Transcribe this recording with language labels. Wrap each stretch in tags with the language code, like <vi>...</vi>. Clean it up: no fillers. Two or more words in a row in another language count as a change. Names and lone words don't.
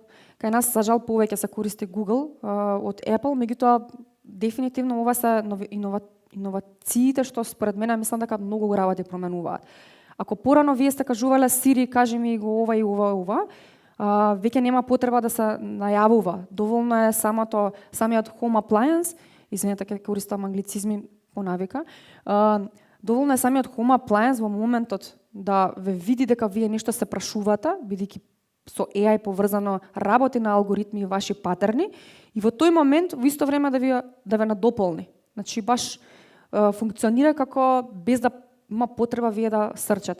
<mk>Кај нас за жал повеќе се користи Google од Apple, меѓутоа дефинитивно ова се иновациите што според мене мислам дека многу работи променуваат. Ако порано вие сте кажувале Siri, кажи ми го ова и ова, веќе нема потреба да се најавува. Доволно е самиот</mk> <en>home appliance,</en> <mk>извинете ќе користам англицизми по навика, доволно е самиот</mk> <en>home appliance</en> <mk>во моментот да ве види дека вие нешто се прашувате, бидејќи со AI поврзано работи на алгоритми и ваши патерни, и во тој момент во исто време да ве надополни. Значи баш функционира како без да има потреба вие да срчате.</mk>